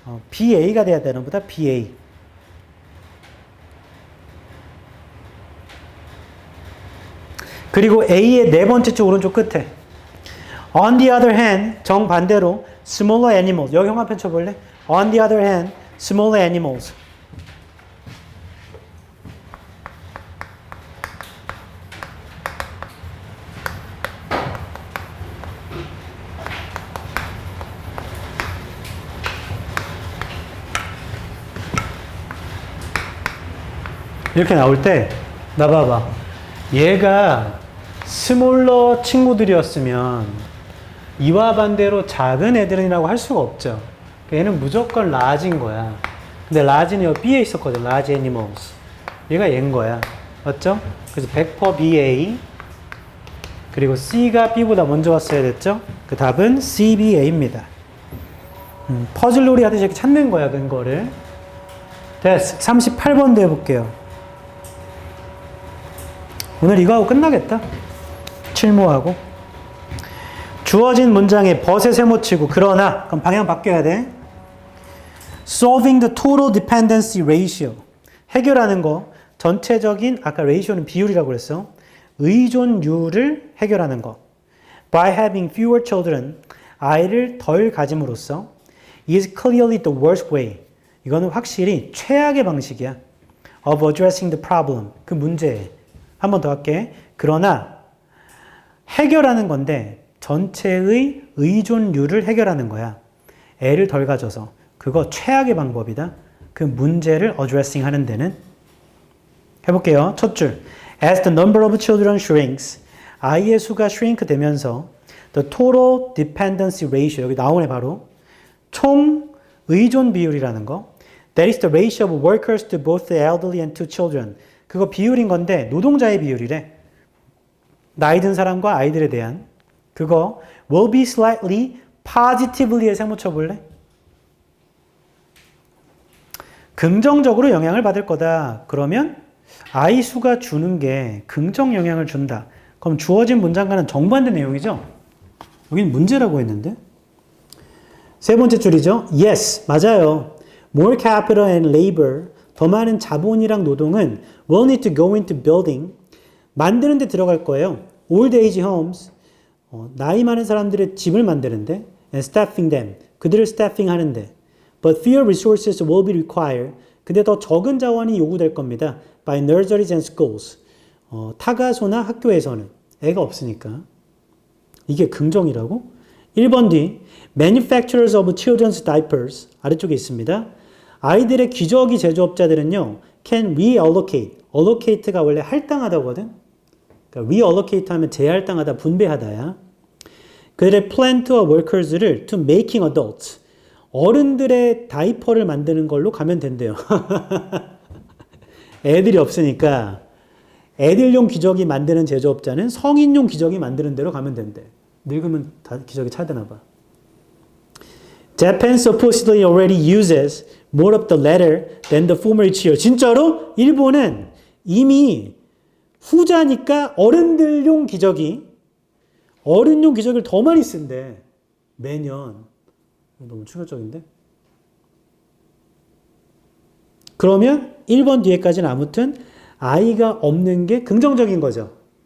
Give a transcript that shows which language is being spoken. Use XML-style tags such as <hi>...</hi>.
<ko>BA가 돼야 되는 보다 BA. 그리고 A의 네 번째 줄 오른쪽 끝에</ko> <en>on the other hand</en> <ko>정반대로</ko> <en>smaller animals</en> <ko>여기 형광펜 쳐볼래?</ko> <en>On the other hand smaller animals</en> <ko>이렇게 나올 때 나 봐봐. 얘가 스몰러 친구들이었으면 이와 반대로 작은 애들이라고 할 수가 없죠. 얘는 무조건 라지인 거야. 근데 라지는 여기 B에 있었거든. 라지 애니멀스. 얘가 얘인 거야. 맞죠? 그래서 100% BA 그리고 C가 B보다 먼저 왔어야 됐죠? 그 답은 CBA입니다. 퍼즐놀이 하듯이 이렇게 찾는 거야, 근거를. 됐어. 38번도 해볼게요. 오늘 이거 하고 끝나겠다. 칠모하고. 주어진 문장에 벗에 세모치고 그러나 그럼 방향 바뀌어야 돼.</ko> <en>Solving the total dependency ratio.</en> <ko>해결하는 거. 전체적인 아까 ratio는 비율이라고 그랬어. 의존율을 해결하는 거.</ko> <en>By having fewer children.</en> <ko>아이를 덜 가짐으로써</ko> <en>is clearly the worst way.</en> <ko>이거는 확실히 최악의 방식이야.</ko> <en>Of addressing the problem.</en> <ko>그 문제에. 한 번 더 할게. 그러나 해결하는 건데 전체의 의존율을 해결하는 거야. 애를 덜 가져서. 그거 최악의 방법이다. 그 문제를 addressing 하는 데는. 해볼게요. 첫 줄.</ko> <en>As the number of children shrinks.</en> <ko>아이의 수가 shrink 되면서</ko> <en>the total dependency ratio.</en> <ko>여기 나오네 바로. 총 의존 비율이라는 거.</ko> <en>That is the ratio of workers to both the elderly and to children.</en> <ko>그거 비율인 건데 노동자의 비율이래. 나이 든 사람과 아이들에 대한. 그거</ko> <en>will be slightly positively</en> <ko>에 세모쳐 볼래? 긍정적으로 영향을 받을 거다. 그러면 아이 수가 주는 게 긍정 영향을 준다. 그럼 주어진 문장과는 정반대 내용이죠? 여기는 문제라고 했는데. 세 번째 줄이죠.</ko> <en>Yes,</en> <ko>맞아요.</ko> <en>More capital and labor. 더 많은 자본이랑 노동은 will need to go into building.</en> <ko>만드는 데 들어갈 거예요.</ko> <en>Old age homes.</en> <ko>나이 많은 사람들의 집을 만드는데</ko> <en>and staffing them.</en> <ko>그들을 staffing 하는데.</ko> <en>But fewer resources will be required.</en> <ko>근데 더 적은 자원이 요구될 겁니다.</ko> <en>by nurseries and schools.</en> <ko>타가소나 학교에서는 애가 없으니까. 이게 긍정이라고? 1번 뒤</ko> <en>manufacturers of children's diapers</en> <ko>아래쪽에 있습니다. 아이들의 기저귀 제조업자들은요</ko> <en>can reallocate.</en> <ko>allocate가 원래 할당하다거든. 그러니까 reallocate 하면 재할당하다, 분배하다야. 그들의 plant와 workers를</ko> <en>to making adults.</en> <ko>어른들의 다이퍼를 만드는 걸로 가면 된대요. 애들이 없으니까 애들용 기저귀 만드는 제조업자는 성인용 기저귀 만드는 대로 가면 된대. 늙으면 다 기저귀 차되나 봐.</ko> <en>Japan supposedly already uses more of the latter than the former each year.</en> <ko>진짜로? 일본은 이미 후자니까 어른들용 기저귀를 더 많이 쓴대. 매년. 너무 충격적인데? 그러면 1번 뒤에까지는 아무튼 아이가 없는 게 긍정적인 거죠.</ko>